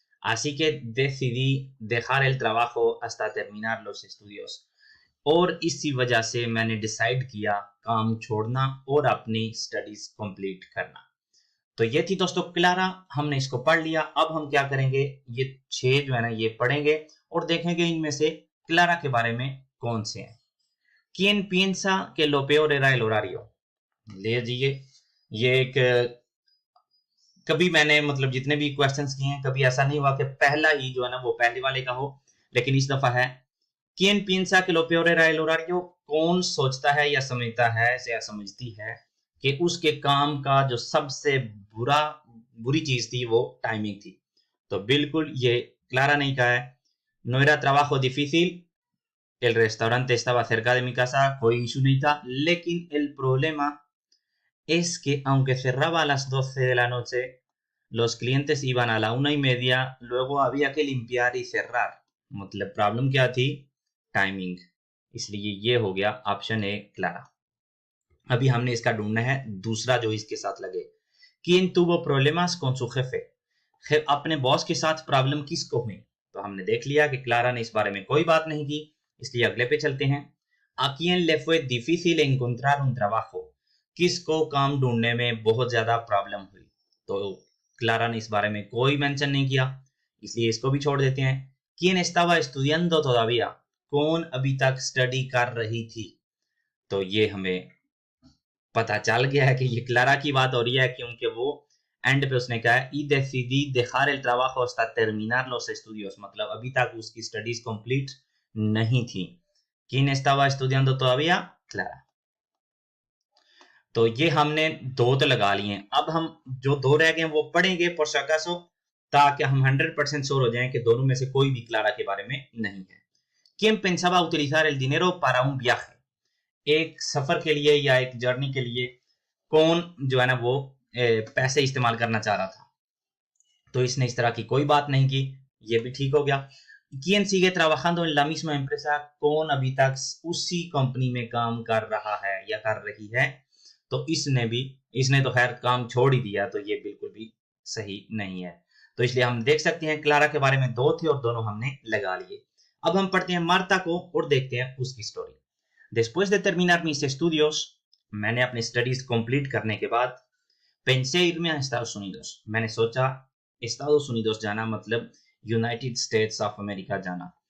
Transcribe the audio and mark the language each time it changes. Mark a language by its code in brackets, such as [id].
[es] así que decidí dejar el trabajo hasta terminar los estudios, [hi] और इसी वजह से मैंने डिसाइड किया काम छोड़ना और अपनी स्टडीज कंप्लीट करना। तो ये थी दोस्तों क्लारा, हमने इसको पढ़ लिया। अब हम क्या करेंगे, ये 6 जो है ना ये पढ़ेंगे और देखेंगे इनमें से क्लारा के बारे में कौन से हैं। [es] ¿Quién piensa que lo peor era el horario? [hi] ले जाइए, ये एक कभी मैंने मतलब जितने भी क्वेश्चंस किए हैं कभी ऐसा नहीं हुआ कि पहला ही जो है ना वो पहले वाले का हो, लेकिन इस दफा है [es] ¿Quién piensa que lo peor era el horario? [hi] कौन सोचता है या समझता है या समझती है कि उसके काम का जो सबसे बुरी चीज थी वो टाइमिंग थी। तो बिल्कुल ये क्लारा नहीं कहा है। [es] no era trabajo difícil, el restaurante estaba cerca de mi casa, [hi] कोई इशू नहीं था। लेकिन [es] el problema es que aunque cerraba a las 12 de la noche, los clientes iban a la 1:30, luego había que limpiar y cerrar, [hi] मतलब problem क्या थी, timing. इसलिए ये हो गया ऑप्शन ए क्लारा। अभी हमने इसका ढूंढना है दूसरा जो इसके साथ लगे। [es] ¿Quién tuvo problemas con su jefe? [hi] अपने बॉस के साथ प्रॉब्लम किसको हुई? तो हमने देख लिया कि क्लारा ने इस बारे में कोई बात नहीं की, इसलिए अगले पे चलते हैं। [es] ¿A quién le fue difícil encontrar un trabajo? [hi] किसको काम ढूंढने में बहुत ज्यादा प्रॉब्लम हुई? तो क्लारा ने इस बारे में कोई मेंशन नहीं किया, इसलिए इसको भी छोड़ देते हैं। [es] ¿Quién estaba estudiando todavía? [hi] कौन अभी तक स्टडी कर रही थी? तो ये हमें पता चल गया है कि ये क्लारा की बात हो रही है, क्योंकि वो एंड पे उसने कहा है [es] y decidí dejar el trabajo hasta terminar los estudios, [hi] मतलब अभी तक उसकी स्टडीज कंप्लीट नहीं थी। [es] ¿Quién estaba estudiando todavía? [hi] Clara. तो ये हमने दो तो लगा लिए हैं। अब हम जो दो रह गए वो पढ़ेंगे [es] por si acaso, [hi] ताकि हम 100% श्योर हो जाएं कि दोनों में से कोई भी क्लारा के बारे में नहीं है। [es] ¿Quién pensaba utilizar el dinero para un viaje? [hi] एक सफर के लिए या एक जर्नी के लिए कौन जो है ना वो पैसे इस्तेमाल करना चाह रहा था? तो इसने इस तरह की कोई बात नहीं की, ये भी ठीक हो गया। [es] ¿Quién sigue trabajando en la misma empresa? [hi] कौन अभी तक उसी कंपनी में काम कर रहा है या कर रही है? तो इसने तो खैर काम छोड़ ही दिया, तो ये बिल्कुल भी सही नहीं है। तो इसलिए हम देख सकते हैं क्लारा के बारे में दो थे और दोनों हमने लगा लिए। अब हम पढ़ते हैं मार्ता को और देखते हैं उसकी story. [es] Después de terminar mis estudios, [hi] मैंने अपनी स्टडीज कंप्लीट करने के बाद [es] pensé irme a Estados Unidos, [hi] मैंने सोचा Estados Unidos जाना मतलब यूनाइटेड स्टेट्स ऑफ अमेरिका जाना।